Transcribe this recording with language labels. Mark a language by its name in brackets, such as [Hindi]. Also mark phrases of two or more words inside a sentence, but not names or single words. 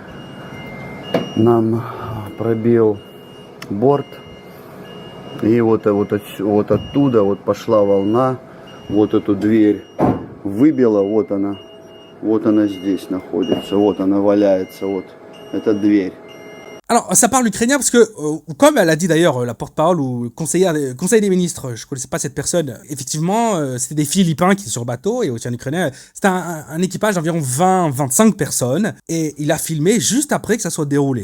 [Russian] Нам пробил борт. И вот оттуда вот пошла волна. Вот эту дверь выбила, вот она здесь находится. Вот она валяется, вот эта дверь. [French] Alors, ça parle ukrainien parce que, comme elle a dit d'ailleurs la porte-parole ou conseil des ministres, je connaissais pas cette personne, effectivement, c'était des Philippins qui étaient sur le bateau et aussi un Ukrainien. C'était un équipage d'environ 20-25 personnes et il a filmé juste après que ça soit déroulé.